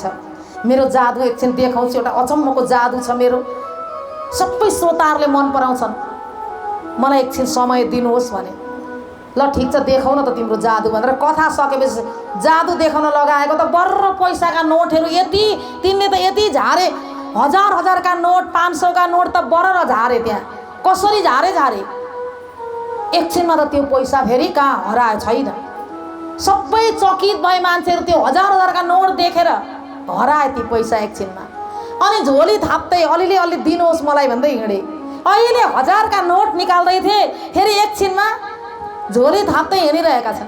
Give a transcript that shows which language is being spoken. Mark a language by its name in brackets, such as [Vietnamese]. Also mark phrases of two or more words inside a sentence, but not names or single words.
[Nepali] मेरो जादु एकछिन देखाउँछु, एउटा अचम्मको जादु छ मेरो, सबै श्रोताहरूले मन पराउँछन्, मलाई एकछिन समय दिनुहोस् भने। ल ठिक छ देखाउन त तिम्रो जादु भनेर कथा सकेपछि जादु देखाउन लगाएको त बर्र पैसाका नोटहरू यति, तिनले त यति झारे, हजार का नोट, 500 का नोट त बर्र झारे। त्यहाँ कसरी झारे एकछिनमा त त्यो पैसा फेरि कहाँ हराए छैन। सबै चकित भए मान्छेहरू त्यो हजार का नोट देखेर, हराए ती पैसा एकछिनमा। अनि झोली थाप्दै अलि दिनुहोस् मलाई भन्दै हिँडे। अहिले 1000 का नोट निकाल्दै थिए, फेरि एकछिनमा झोली थाप्दै हिँडिरहेका छन्।